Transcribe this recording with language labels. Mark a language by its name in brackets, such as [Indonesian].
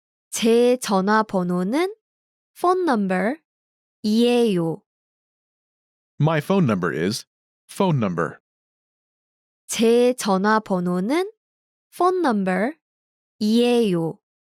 [Korean] 제 전화번호는 phone number 이에요. [English] my phone number is phone number. [Korean] 제 전화번호는 phone number 이에요.